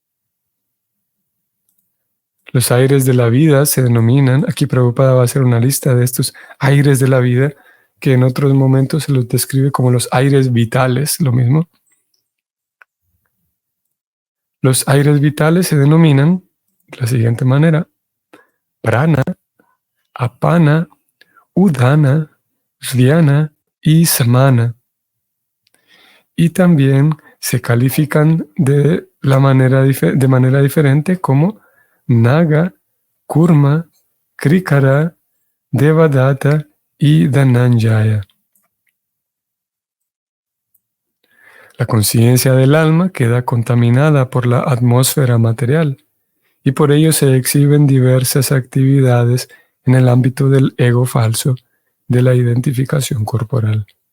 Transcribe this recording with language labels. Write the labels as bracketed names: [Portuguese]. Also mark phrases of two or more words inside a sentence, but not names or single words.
[Spanish] Los aires de la vida se denominan, aquí Prabhupada va a hacer una lista de estos aires de la vida, que en otros momentos se los describe como los aires vitales, lo mismo. Los aires vitales se denominan de la siguiente manera: [Sanskrit] prana, apana, udana, dhyana y samana. [Spanish] Y también se califican de manera diferente como naga, kurma, krikara, devadatta y dhananjaya. La conciencia del alma queda contaminada por la atmósfera material y por ello se exhiben diversas actividades en el ámbito del ego falso, de la identificación corporal.